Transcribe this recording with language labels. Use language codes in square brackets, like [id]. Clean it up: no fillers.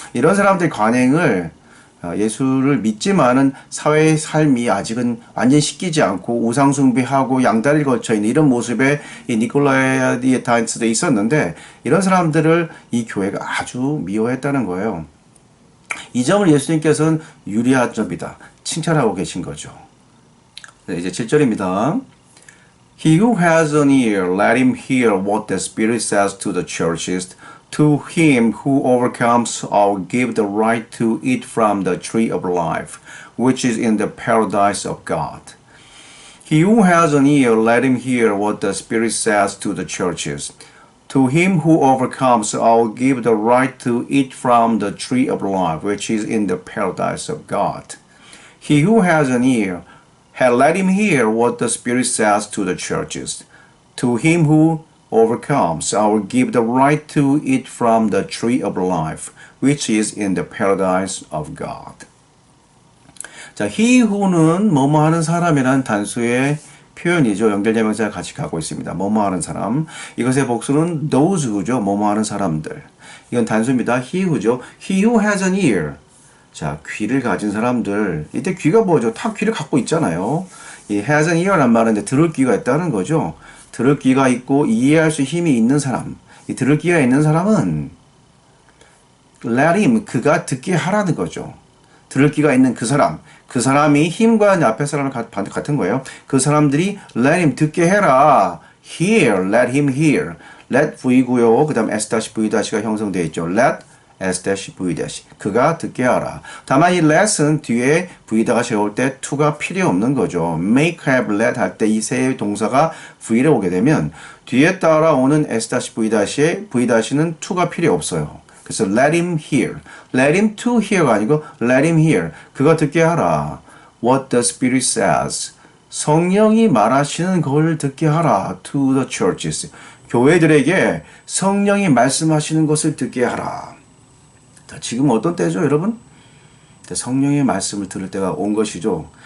[ko] 이런 사람들의 관행을 예수를 믿지만은 사회의 삶이 아직은 완전히 씻기지 않고 우상숭배하고 양다리를 걸쳐있는 이런 모습의 이 니콜라이탄스도 있었는데 이런 사람들을 이 교회가 아주 미워했다는 거예요. 이 점을 예수님께서는 유리한 점이다. 칭찬하고 계신 거죠. 네, 이제 7절입니다. [en] He who has an ear, let him hear what the Spirit says to the churches. To him who overcomes, I'll give the right to eat from the tree of life, which is in the paradise of God. He who has an ear, let him hear what the Spirit says to the churches. To him who overcomes, I'll give the right to eat from the tree of life, which is in the paradise of God. He who has an ear, let him hear what the Spirit says to the churches. To him who overcomes, I will give the right to eat from the tree of life, which is in the paradise of God. [ko] 자, [en] he who [ko] 는 뭐뭐 하는 사람이라는 단수의 표현이죠. 연결대명사가 같이 가고 있습니다. 뭐뭐 하는 사람. 이것의 복수는 [en] those who [ko] 죠. 뭐뭐 하는 사람들. 이건 단수입니다. [en] he who죠. he who has an ear. [ko] 자, 귀를 가진 사람들. 이때 귀가 뭐죠? 다 귀를 갖고 있잖아요. 이 [en] has an ear [ko] 란 말은 들을 귀가 있다는 거죠. 들을 귀가 있고 이해할 수 힘이 있는 사람. 이 들을 귀가 있는 사람은 [en] let him, [ko] 그가 듣게 하라는 거죠. 들을 귀가 있는 그 사람. 그 사람이 힘과 앞에 사람을 같은 거예요. 그 사람들이 [en] let him [ko] 듣게 해라. [en] hear, let him hear. [ko] let v고요. 그 다음 s-v-가 형성되어 있죠. let s-v- 그가 듣게 하라. 다만 이 let은 뒤에 v다가 세울 때 to가 필요 없는 거죠. make, have, let 할 때 이 세 동사가 v를 오게 되면 뒤에 따라오는 s-v-에 v-는 to가 필요 없어요. [en] 그래서 let him hear. let him to hear가 아니고 let him hear. [ko] 그가 듣게 하라. [en] what the Spirit says. [ko] 성령이 말하시는 걸 듣게 하라. [en] to the churches. [ko] 교회들에게 성령이 말씀하시는 것을 듣게 하라. 자, 지금 어떤 때죠, 여러분? 성령의 말씀을 들을 때가 온 것이죠.